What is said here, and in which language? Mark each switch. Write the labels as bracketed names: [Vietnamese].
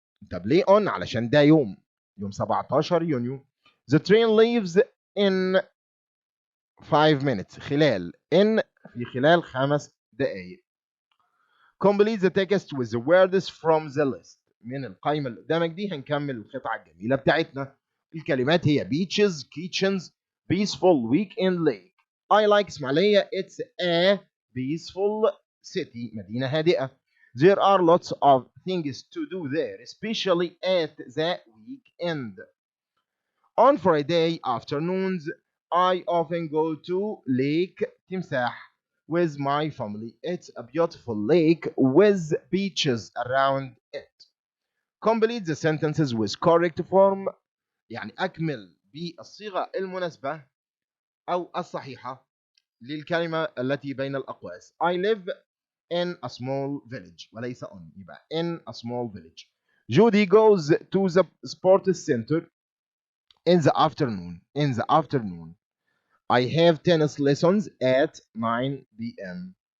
[Arabic] طب ليه on؟ علشان ده يوم 17 يونيو. [English] The train leaves in 5 minutes. [Arabic] خلال in في خلال 5 دقائق. [English] Complete the text with the words from the list. [Arabic] من القائمة اللي قدامك دي هنكمل القطعة الجميلة بتاعتنا. الكلمات هي [English] beaches, kitchens, peaceful weekend lake. I like Ismailia. It's a peaceful city. [Arabic] مدينة هادئة. [English] There are lots of things to do there, especially at the weekend. On Friday afternoons, I often go to Lake Timsah with my family. It's a beautiful lake with beaches around it. Complete the sentences with correct form. [Arabic] يعني أكمل بالصيغة المناسبة أو الصحيحة للكلمة التي بين الأقواس. [English] I live in a small village. [Arabic] وليس on. يبقى [English] in a small village. Judy goes to the sports center in the afternoon. In the afternoon. I have tennis lessons at 9 p.m.